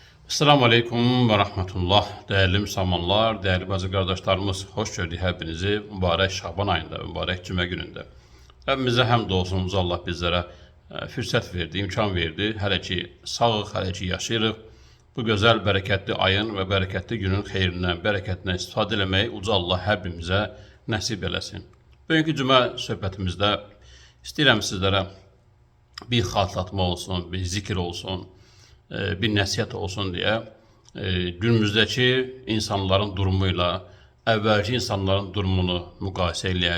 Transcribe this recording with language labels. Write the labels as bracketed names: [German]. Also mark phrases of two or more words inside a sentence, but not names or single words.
[Arabic] السلام عليكم ورحمة الله. [Turkish] Değerli Müslümanlar, değerli bazı kardeşlerimiz, hoş gördük hepinizi mübarek Şaban ayında, mübarek Cuma gününde. Rabbimize hamdolsun, Allah bizlere fürsət verdi, imkan verdi. [Azerbaijani] Hələ ki sağıq, hələ ki yaşayırıq. Bu gözəl, bərəkətli ayın və bərəkətli günün xeyrindən, bərəkətindən istifadə eləməyi uca Allah hər birimizə nəsib eləsin. Bugünkü Cuma söhbətimizdə istəyirəm sizlərə bir xatırlatma olsun, bir zikir olsun, bir nəsihət olsun deyə günümüzdəki insanların durumuyla əvvəlki insanların durumunu müqayisə eləyək.